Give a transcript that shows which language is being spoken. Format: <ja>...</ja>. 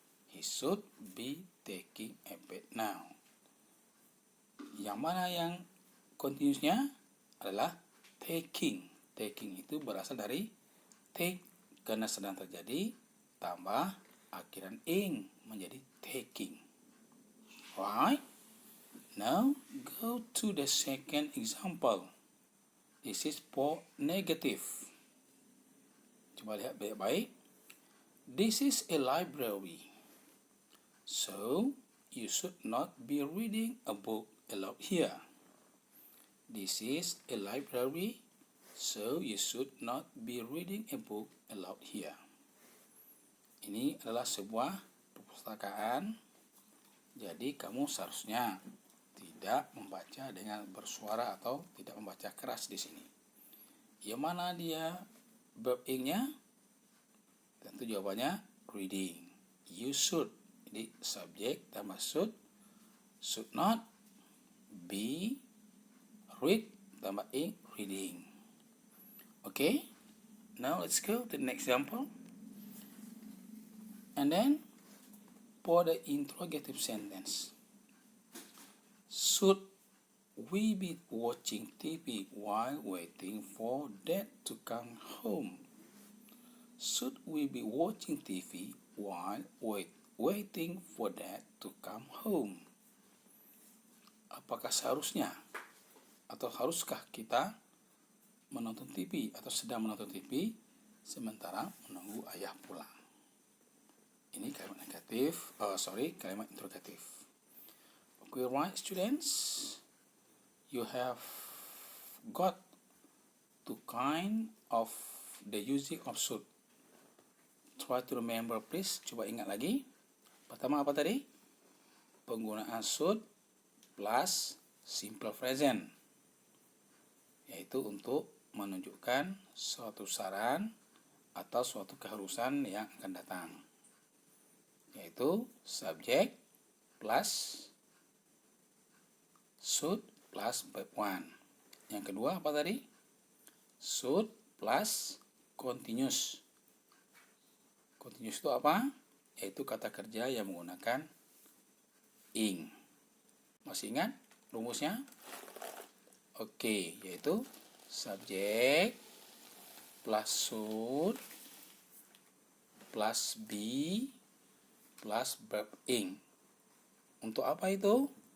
<en>He should be taking a bath now.</en> <id>Yang mana yang continuousnya adalah taking. Taking itu berasal dari take karena sedang terjadi tambah akhiran ing menjadi taking.</id> <en>Right? Now go to the second example. This is for negative.</en> <id>Coba lihat baik-baik.</id> <en>This is a library. So you should not be reading a book aloud here. This is a library. So you should not be reading a book aloud here.</en> <id>Ini adalah sebuah perpustakaan. Jadi kamu seharusnya tidak membaca dengan bersuara atau tidak membaca keras di sini. Yang mana dia verb ing-nya? Tentu jawabannya reading. You should. Jadi subjek tambah should not be read tambah ing reading.</id> <en>Okay, now let's go to the next example. And then for the interrogative sentence, should we be watching TV while waiting for Dad to come home? Should we be watching TV while waiting for Dad to come home?</en> <id>Apakah seharusnya atau haruskah kita menonton TV atau sedang menonton TV sementara menunggu ayah pulang? Ini kalimat negatif, kalimat interrogatif.</id> <en>Okay, right, students? You have got two kind of the using of should. Try to remember, please.</en> <id>Coba ingat lagi. Pertama apa tadi? Penggunaan should plus simple present, yaitu untuk menunjukkan suatu saran atau suatu keharusan yang akan datang, yaitu subject plus should plus verb one. Yang kedua apa tadi?</id> <en>Should plus continuous.</en> <id>Continuous itu apa? Yaitu kata kerja yang menggunakan ing. Masih ingat rumusnya? Oke, yaitu subjek plus should plus be plus verb ing. Untuk apa itu?</id>